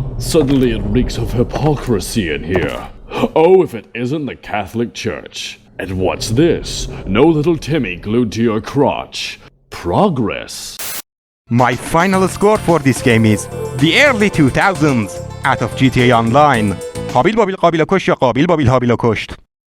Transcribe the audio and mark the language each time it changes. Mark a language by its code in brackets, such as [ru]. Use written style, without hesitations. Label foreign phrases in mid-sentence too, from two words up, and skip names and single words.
[en] Suddenly it reeks of hypocrisy in here. Oh, if it isn't the Catholic Church. And what's this? No little Timmy glued to your crotch. Progress. My final score for this game is the early 2000s out of GTA Online. [fa] قابیل بابیل قابیل کشت یا قابیل بابیل هابیل کشت.